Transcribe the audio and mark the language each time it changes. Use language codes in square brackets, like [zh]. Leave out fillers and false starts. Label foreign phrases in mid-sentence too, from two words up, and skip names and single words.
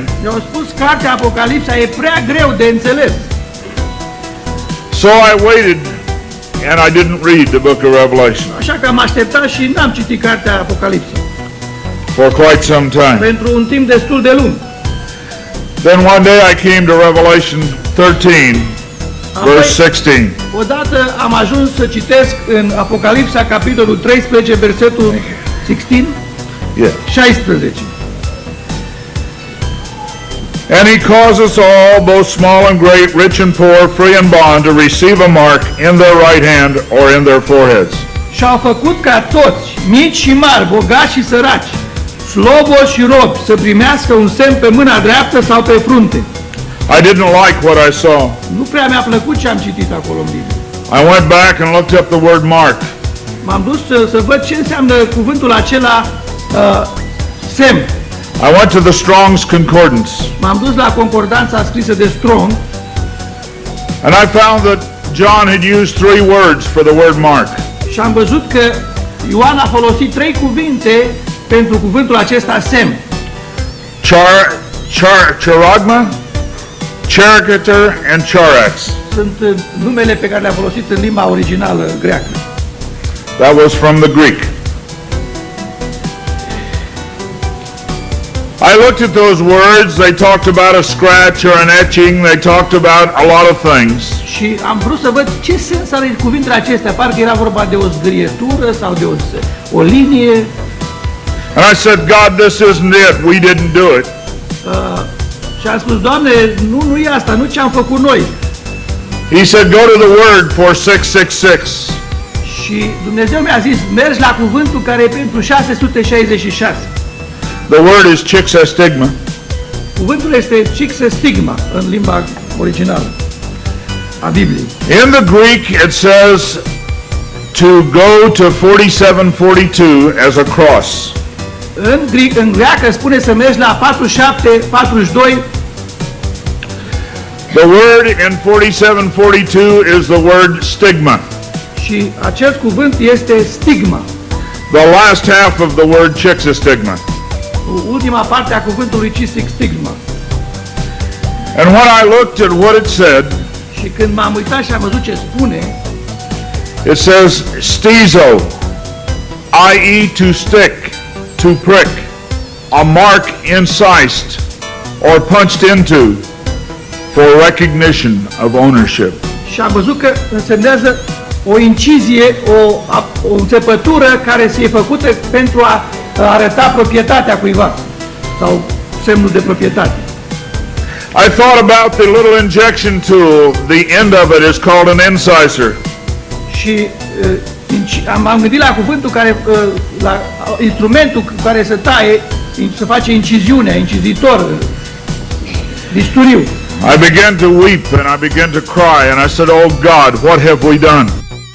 [ro] Mi-au spus cartea Apocalipsa e prea greu de înțeles. [en] So I waited and I didn't read the book of Revelation. [ro] Așa că am așteptat și n-am citit cartea Apocalipsa. [en] For quite some time. [ro] Pentru un timp destul de lung. [en] Then one day I came to Revelation 13, verse 16. [ro] Odată am ajuns să citesc în Apocalipsa capitolul 13, versetul 16. [en] Yeah. 16. And he causes all, both small and great, rich and poor, free and bond, to receive a mark in their right hand or in their foreheads. [ro] Și au făcut ca toți, mici și mari, bogați și săraci, slobozi și robi, să primească un semn pe mâna dreaptă sau pe frunte. [en] I didn't like what I saw. [ro] Nu prea mi-a plăcut ce am citit acolo în Biblie. [en] I went back and looked up the word mark. [ro] M-am dus să văd ce înseamnă cuvântul acela semn. [en] I went to the Strong's Concordance. [ro] M-am dus la concordanța scrisă de Strong. [en] And I found that John had used 3 words for the word mark. [ro] Și am văzut că Ioan a folosit 3 cuvinte pentru cuvântul acesta semn. [en] Charagma, characater and charax. [ro] Sunt numele pe care le-a folosit în limba originală greacă. [en] That was from the Greek. I looked at those words. They talked about a scratch or an etching. They talked about a lot of things. [ro] Și am vrut să văd ce sens are cuvintele acestea. Parcă era vorba de o zgârietură sau de o linie. [en] And I said, God, this isn't it. We didn't do it. [ro] Și am spus, Doamne, nu e asta, nu ce am făcut noi. [en] He said, go to the word for 666. [ro] Și Dumnezeu mi-a zis, mergi la cuvântul care e pentru 666. [en] The word is chixestigma. [ro] Cuvântul este chixestigma în limba originală a Bibliei. [en] In the Greek it says to go to 4742 as a cross. [ro] În greacă spune să mergi la 4742. [en] The word in 4742 is the word stigma. [ro] Și acest cuvânt este stigma. [en] The last half of the word chixestigma. [ro] Ultima parte a cuvântului chixestigma. [en] And when I looked at what it said, [ro] și când m-am uitat și am văzut ce spune, [en] it says stizo, i.e. to stick, to prick, a mark incised or punched into for recognition of ownership. [ro] Și am văzut că însemnează o incizie, o înțepătură care se e făcută pentru a arăta proprietatea cuiva sau semnul de proprietate. [en] I thought about the little injection tool. The end of it is called an incisor. [ro] Și m-am gândit la cuvântul care, la instrumentul care se taie, se face inciziunea, incizitor, bisturiu. [en] I began to weep and I began to cry and I said, "Oh God, what have we done?"